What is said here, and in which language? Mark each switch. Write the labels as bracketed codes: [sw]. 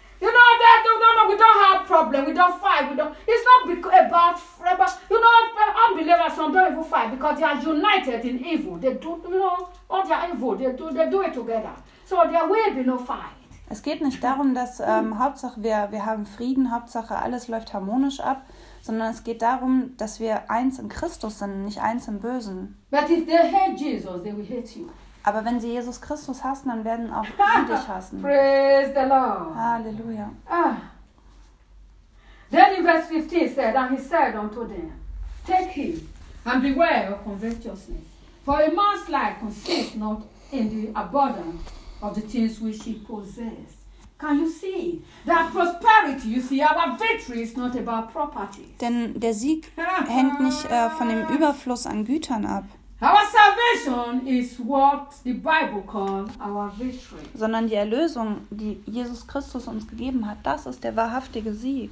[en] You know that no, we don't have problem, we don't fight, we don't. It's not unbelievers don't even fight because they are united in evil. They do, all their evil, they do it together. So there will be no fight. [de] Es geht nicht darum, dass Hauptsache wir haben Frieden, Hauptsache alles läuft harmonisch ab, sondern es geht darum, dass wir eins in Christus sind, nicht eins im Bösen. [en] But if they hate Jesus, they will hate you. [de] Aber wenn sie Jesus Christus hassen, dann werden auch sie dich hassen. [en] Praise the Lord. [de] Halleluja. Ah. [en] Then in verse 15 said, and he said unto them, take heed and beware of covetousness. For a man's life consists not in the abundance of the things which he possesses. Can you see? That prosperity, you see, our victory is not about property. [de] Denn der Sieg hängt nicht von dem Überfluss an Gütern ab. [en] Our salvation is what the Bible calls our victory. [de] Sondern die Erlösung, die Jesus Christus uns gegeben hat, das ist der wahrhaftige Sieg.